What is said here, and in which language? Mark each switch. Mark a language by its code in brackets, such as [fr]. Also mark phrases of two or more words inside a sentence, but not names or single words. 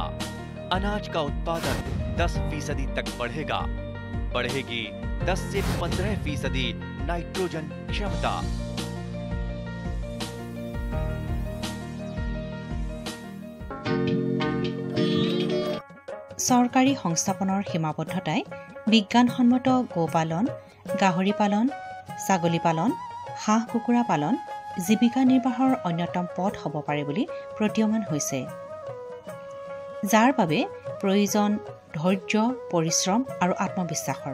[hi] अनाज का उत्पादन 10% तक बढ़ेगा। बढ़ेगी 10 से 15% नाइट्रोजन क्षमता। [as] सरकारी সংস্থাপনৰ সীমাবদ্ধতাই বিজ্ঞানসন্মত গোপালন, গাহৰি পালন, ছাগলী পালন, হাঁহ কুকুৰা পালন জীৱিকা নিৰ্বাহৰ অন্যতম পথ হ'ব পাৰে বুলি প্ৰতীয়মান হৈছে, যাৰ বাবে প্ৰয়োজন ধৈৰ্য, পৰিশ্ৰম আৰু আত্মবিশ্বাসৰ।